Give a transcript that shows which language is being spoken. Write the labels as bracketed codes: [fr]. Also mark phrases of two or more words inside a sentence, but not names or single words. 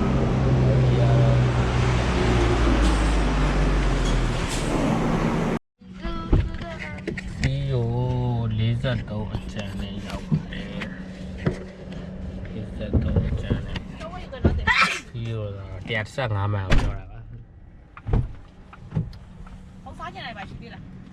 [my] ဒီကို43အကျန်နဲ့ရောက်တယ်43အကျန်နဲ့ဒီကို115မှန်ကိုပြောတာပါ [zh] 好发进来吧，兄弟了。